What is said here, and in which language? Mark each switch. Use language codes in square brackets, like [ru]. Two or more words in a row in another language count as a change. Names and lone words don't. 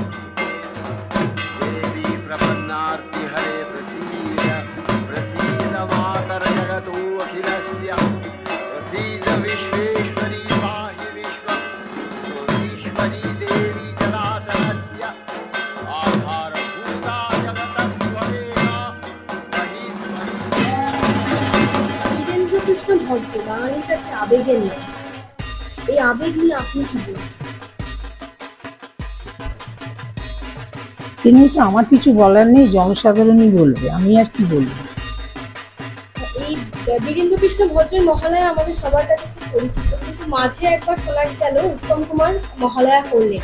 [sa] देवी प्रपन्नार्ति हरे प्रसीद प्रसीद मातर जगतो अखिलस्य प्रसीद विश्वेश्वरी पाहि विश्वं ईश्वरी देवी चराचरस्य आधारभूता जगतस्त्वमेव महीश्वरी। [bn] বীরেন্দ্রকৃষ্ণ ভদ্র বাঙালির কাছে আবেগের নাম। এই আবেগ নিয়ে আপনি কি বলবেন? তিনি তো আমার কিছু বলার নেই, জনসাধারণই বলবে, আমি আর কি বলবো। এই বীরেন্দ্রকৃষ্ণ ভদ্রের মহালয়া আমাদের সবার কাছে খুব পরিচিত, কিন্তু মাঝে একবার শোনা গেল উত্তম কুমার মহালয়া করলেন।